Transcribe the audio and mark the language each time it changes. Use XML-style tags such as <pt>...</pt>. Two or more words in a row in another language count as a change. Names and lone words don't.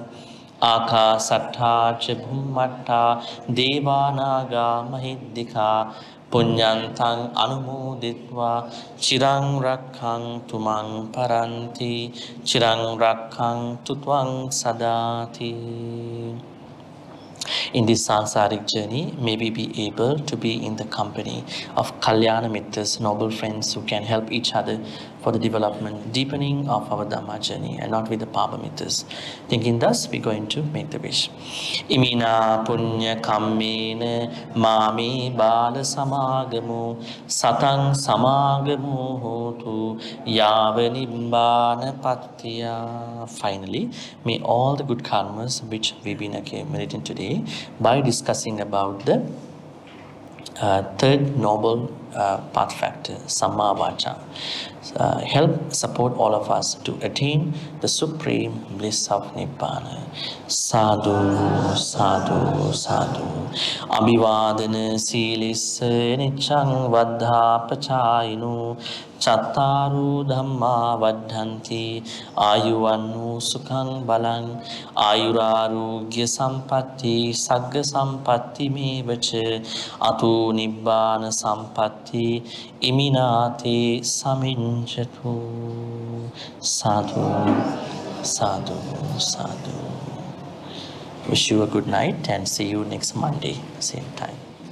<pi>Akasattha bhummatta devanaga mahiddika punyantang anumoditva chirang rakkhantu mang paranti chirang rakkhantu tvang sadati.</pi> <en>In this sansaric journey, may we be able to be in the company of</en> <pi>Kalyana Mittas,</pi> <en>noble friends who can help each other for the development, deepening of our Dhamma journey, and not with the</en> <pi>Papa Mittas.</pi> <en>Thinking thus, we're going to make the wish.</en> <pi>Imina punya kammena mami bala samagamu satang samagamu hotu yava nibbana pattiya.</pi> <en>Finally, may all the good karmas which we've been accumulating today by discussing about the third noble path factor,</en> <pi>Samma Vacca,</pi> <en>help support all of us to attain the supreme bliss of Nibbana.</en> <pi>Sadhu, sadhu, sadhu. Abhivadana silissa niccang vaddha pachayinu Chattaru dhamma vaddhanti ayuvannu sukhang balang ayurarugya sampatti sagga sampatti mevacha atu nibbana sampatti iminati saminchatu. Sadhu, sadhu, sadhu.</pi> <en>Wish you a good night and see you next Monday, same time.</en>